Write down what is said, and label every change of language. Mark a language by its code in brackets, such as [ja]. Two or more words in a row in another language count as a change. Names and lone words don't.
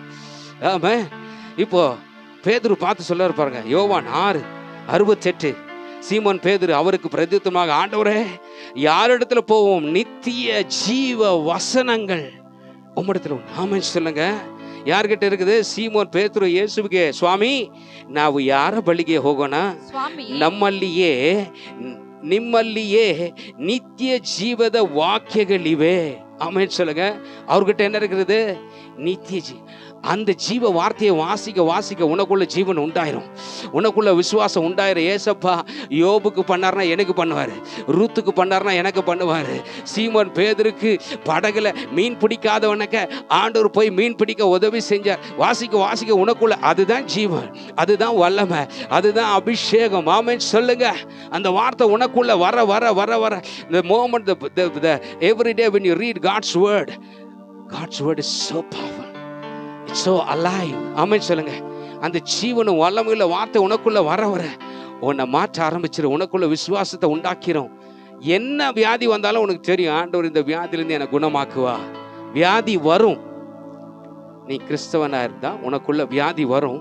[ta] ஆமென். இப்போ பேதுரு பார்த்து சொல்ல பாருங்க, யோவான் 6:68. சீமோன் பேதுரு அவருக்கு பிரதியுத்தரமாக, ஆண்டவரே யாரிடத்துல போவோம்? நித்திய ஜீவ வசனங்கள் உம்மிடத்துல உண்டு. ஆமென் சொல்லுங்க. ಯಾರ್ಗಿಟ್ಟ இருக்குது? [kn] ಸೀಮೋನ್ ಪೇತರು ಯೇಸುವಿಗೆ, ಸ್ವಾಮಿ ನಾವು ಯಾರ ಬಳಿಗೆ ಹೋಗೋಣ? ನಮ್ಮಲ್ಲಿಯೇ ನಿಮ್ಮಲ್ಲಿಯೇ ನಿತ್ಯ ಜೀವದ ವಾಕ್ಯಗಳಿವೆ. [ta] ಆಮೇಲೆ சொல்லுங்க, அவர்கிட்ட என்ன இருக்குது? நித்திய அந்த ஜீவ வார்த்தையை வாசிக்க வாசிக்க உனக்குள்ள ஜீவன் உண்டாயிரும், உனக்குள்ள விசுவாசம் உண்டாயிரும். ஏசப்பா யோபுக்கு பண்ணார்னா எனக்கு பண்ணுவாரு, ரூத்துக்கு பண்ணார்னா எனக்கு பண்ணுவாரு. சீமோன் பேதுருக்கு படகுல மீன் பிடிக்காதவனக்க ஆண்டவர் போய் மீன் பிடிக்க உதவி செஞ்சார். வாசிக்க வாசிக்க உனக்குள்ள அதுதான் ஜீவன், அதுதான் வல்லமை, அதுதான் அபிஷேகம். ஆமென் சொல்லுங்க. அந்த வார்த்தை உனக்குள்ள வர வர வர வர [en] the moment the every day when you read God's word is so powerful, it's so alive. [ta] ஆமென் சொல்லுங்க. அந்த ஜீவனும் வல்லமையுள்ள வார்த்தை உனக்குள்ள வர வர உன்னை மாற்ற ஆரம்பிச்சிடும், உனக்குள்ள விசுவாசத்தை உண்டாக்கிறோம். என்ன வியாதி வந்தாலும் உனக்கு தெரியும், ஆண்டவர் இந்த வியாதியிலிருந்து என்னை குணமாக்குவா. வியாதி வரும், நீ கிறிஸ்தவனா இருந்தா உனக்குள்ள வியாதி வரும்.